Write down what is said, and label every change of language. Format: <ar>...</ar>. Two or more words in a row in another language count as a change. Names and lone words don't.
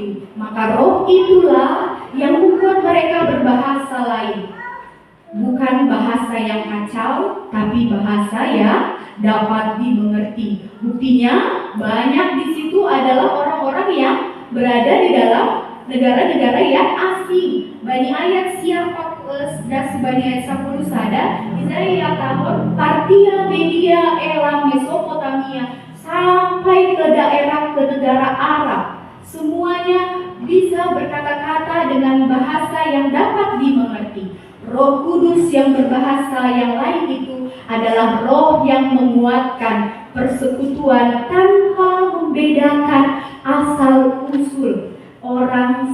<id>Maka Roh itulah yang membuat mereka berbahasa lain. Bukan bahasa yang kacau, tapi bahasa yang dapat dimengerti. Buktinya banyak di situ adalah orang-orang yang berada di dalam negara-negara yang asing.</id> <bts>Bani ayat siapa das Bani ayat 10 sada, Israel tahun Partia,</bts> <id>Media, Elam, Mesopotamia sampai ke daerah ke negara Arab. Semuanya bisa berkata-kata dengan bahasa yang dapat dimengerti. Roh Kudus yang berbahasa yang lain itu adalah roh yang menguatkan persekutuan tanpa membedakan asal usul orang.</id>